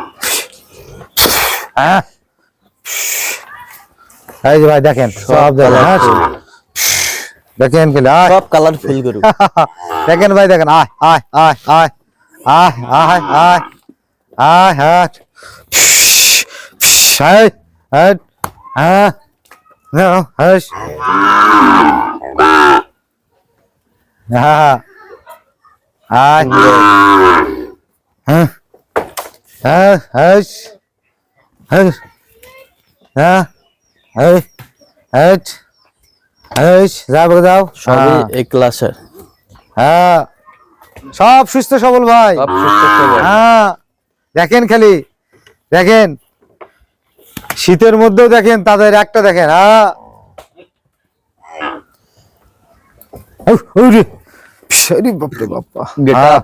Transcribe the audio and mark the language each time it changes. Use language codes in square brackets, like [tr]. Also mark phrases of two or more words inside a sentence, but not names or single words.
[bn] হ্যাঁ এই যে ভাই দেখেন সব দেখেন, দেখেন খেলে সব কালারফুল গরু। দেখেন ভাই দেখেন, আয় আয় আয় আয় আয় আয় আয় আয় হ্যাঁ হ্যাঁ হ্যাঁ no hush ah ah hush hush ah hush hush hush যাও সবই এই ক্লাসের, হ্যাঁ সব সুস্থ সবল ভাই, সব সুস্থ সবল। হ্যাঁ দেখেন খালি দেখেন, শীতের মধ্যেও দেখেন তাদের একটা দেখেন, হ্যাঁ [en] Get up.